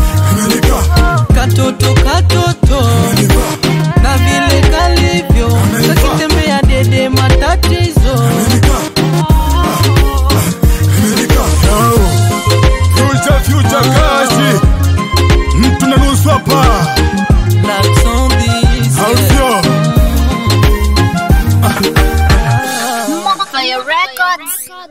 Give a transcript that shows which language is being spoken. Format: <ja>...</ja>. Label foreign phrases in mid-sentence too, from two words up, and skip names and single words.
<sw>Amenipa. Katoto, katoto, Amenipa. na vile kalivyo, Amenipa. kakitembea dede matatizo. Amenipa. Amenipa. Yo. Future, future, kazi. Mtu na nusu hapa.</sw> <en>Blacks on this,</en> <sw>Au yeah. sio? Fire Records.</sw>